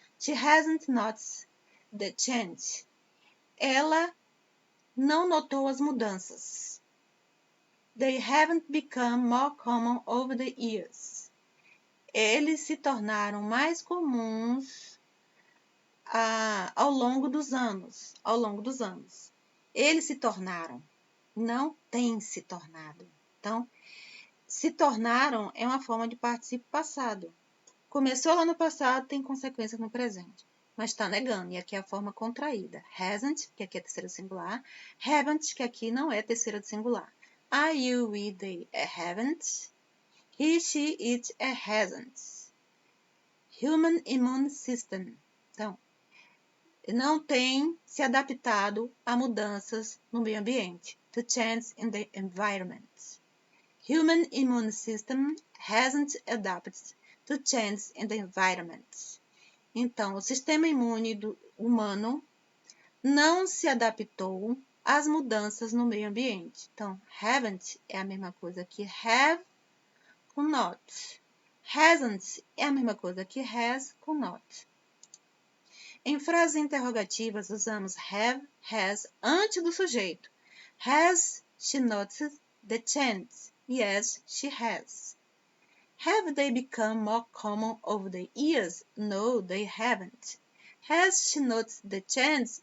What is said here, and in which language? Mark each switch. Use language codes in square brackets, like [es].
[en] She hasn't noticed the change. [pt] Ela não notou as mudanças. [en] They haven't become more common over the years. [pt] Eles se tornaram mais comuns ao longo dos anos. Ao longo dos anos. Eles se tornaram, não têm se tornado. Então, se tornaram é uma forma de participio passado. Começou lá no passado, tem consequências no presente. Mas está negando, e aqui é a forma contraída. Hasn't, que aqui é terceira singular. Haven't, que aqui não é terceira do singular. [en] I, you, we, they, haven't. He, she, it, hasn't. Human immune system. [pt] Então, não tem se adaptado a mudanças no meio ambiente. [en] To change in the environment. Human immune system hasn't adapted to change in the environment. [pt] Então, o sistema imune humano não se adaptou às mudanças no meio ambiente. Então, haven't é a mesma coisa que have com not. Hasn't é a mesma coisa que has com not. Em frases interrogativas, usamos have, has antes do sujeito. [en] Has she noticed the change? Yes, she has. Have they become more common over the years? No, they haven't. Has she noticed the change?